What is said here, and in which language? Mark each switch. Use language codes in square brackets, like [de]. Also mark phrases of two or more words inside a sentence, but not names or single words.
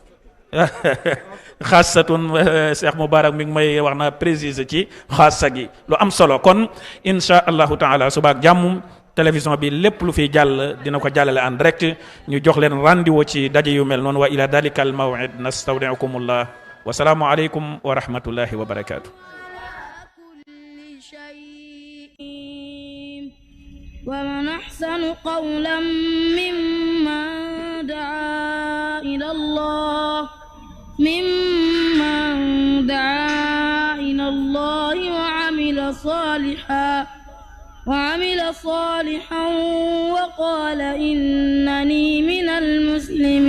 [wo] xaasatun Cheikh Moubarak mi ngi may wax na préciser ci xaasa gi lu am solo kon [ar] إن شاء الله تعالى [wo] subaak jàmm télévision bi lépp lu fi jàll dina ko jàllale [fr] en direct [wo] ñu jox leen rendez-vous ci daje yu mel noonu [ar] وإلى ذلك الموعد نستودعكم الله والسلام عليكم ورحمة الله وبركاته. ومن أحسن قولا ممن دعا إلى الله وعمل صالحا وقال إنني من المسلمين